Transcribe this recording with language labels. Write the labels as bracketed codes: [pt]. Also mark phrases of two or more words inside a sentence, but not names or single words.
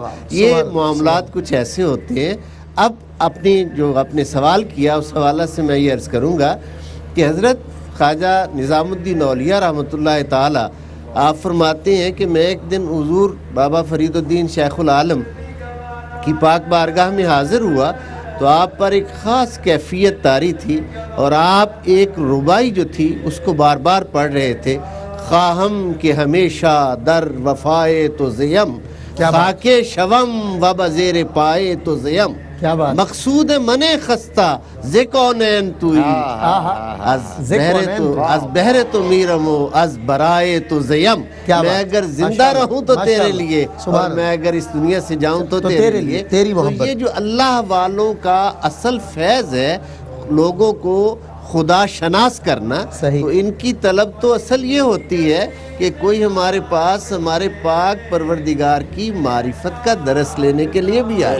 [ur] یہ معاملات کچھ ایسے ہوتے ہیں. اب اپنے سوال کیا اس حوالہ سے میں یہ عرض کروں گا کہ حضرت خواجہ نظام الدین اولیاء رحمۃ اللہ تعالی آپ فرماتے ہیں کہ میں ایک دن حضور بابا فرید الدین شیخ العالم کی پاک بارگاہ میں حاضر ہوا تو آپ پر ایک خاص کیفیت طاری تھی اور آپ ایک ربائی جو تھی اس کو بار بار پڑھ رہے تھے. [fa] خواہم کہ ہمیشہ در وفائے تو زیم، خاک شوم و بزیر پائے تو زیم. [ur] کیا بات، [fa] مقصود من خستہ ز کونین توئی، از بہر تو میرم و از برائے تو زیم. [ur] میں اگر زندہ رہوں تو تیرے لیے اور میں اگر اس دنیا سے جاؤں تو تیرے لیے. تیری تو محبت. یہ جو اللہ والوں کا اصل فیض ہے لوگوں کو خدا شناس کرنا، صحیح. تو ان کی طلب تو اصل یہ ہوتی ہے کہ کوئی ہمارے پاس ہمارے پاک پروردگار کی معرفت کا درس لینے کے لیے بھی آئے.